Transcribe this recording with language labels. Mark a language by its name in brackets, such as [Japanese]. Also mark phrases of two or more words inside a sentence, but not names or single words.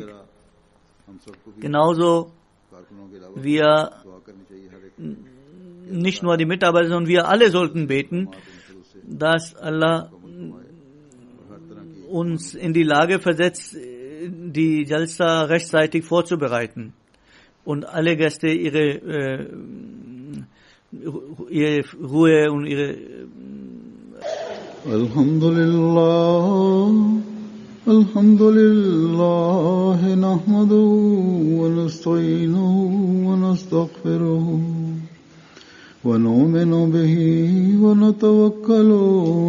[German] Genauso wir, nicht nur die Mitarbeiter, sondern wir alle sollten beten, dass Allah uns in die Lage versetzt, die Jalsa rechtzeitig vorzubereiten und alle Gäste ihre Ruhe und ihre [Arabic] الحمد لله نحمده ونستعينه ونستغفره ونؤمن به ونتوكل